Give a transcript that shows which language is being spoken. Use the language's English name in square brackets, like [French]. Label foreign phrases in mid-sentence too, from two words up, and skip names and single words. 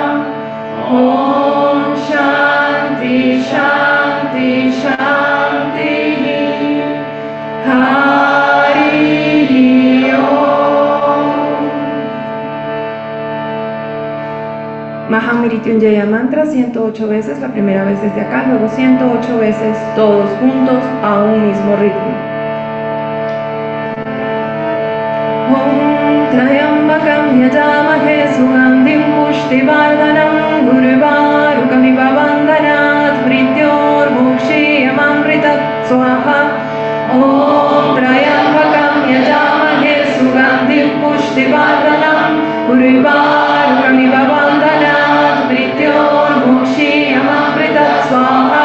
[Sanskrit] ॐ शान्ति शान्ति शान्ति हरि ॐ. [Spanish] Mahamrityunjaya mantra 108 veces, la primera vez desde acá, luego 108 veces todos juntos a un mismo ritmo. [Sanskrit] ॐ त्रयम्बकम् यजामहे सुगन्धिम् पुष्टिवर्धनम् गुर्वरुकमिव वन्दनात् मृत्युर्मुक्षीयमामृतात् स्वाहा. ॐ त्रयम्बकम् यजामहे सुगन्धिम् पुष्टिवर्धनम् गुर्वरुकमिव वन्दनात् मृत्युर्मुक्षीयमामृतात् स्वाहा.